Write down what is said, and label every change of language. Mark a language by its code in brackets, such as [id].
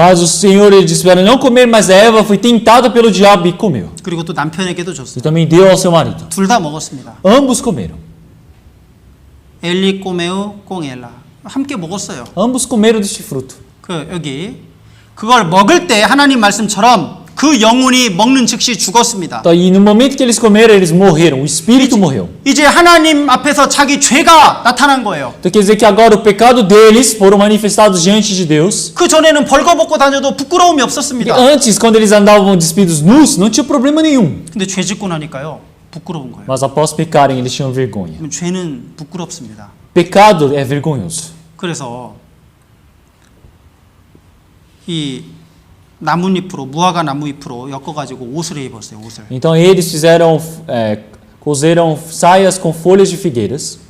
[pt] Mas o Senhor ele disse para não comer, mas a Eva foi tentada pelo diabo e comeu. [ko] 그리고 또 남편에게도 줬어요. [pt] E também deu ao seu marido. [ko] 둘 다 먹었습니다. [pt] Ambos comeram. 엘리 꼬메우 꽁엘라 [ko] 함께 먹었어요. [pt] Ambos comeram deste fruto. [ko] 여기 그걸 먹을 때 하나님 말씀처럼 그 영혼이 먹는 즉시 죽었습니다. [pt] Então, e no momento que eles comeram, eles morreram. O espírito morreu. [ko] 이제 하나님 앞에서 자기 죄가 나타난 거예요. [pt] Então quer dizer que agora o pecado deles foram manifestados diante de Deus. [ko] 그 전에는 벌거벗고 다녀도 부끄러움이 없었습니다. [pt] Antes, quando eles andavam despidos nus, não tinha problema nenhum. [ko] 근데 죄 짓고 나니까요 부끄러운 거예요. [pt] Mas após pecarem, eles tinham vergonha. [ko] 그럼 죄는 부끄럽습니다. [pt] Pecado é vergonhoso. [ko] 그래서 이 나뭇잎으로 무화과 나무잎으로 엮어가지고 옷을 입었어요. 옷을. [pt] Então eles fizeram, cozeram saias com folhas de figueiras.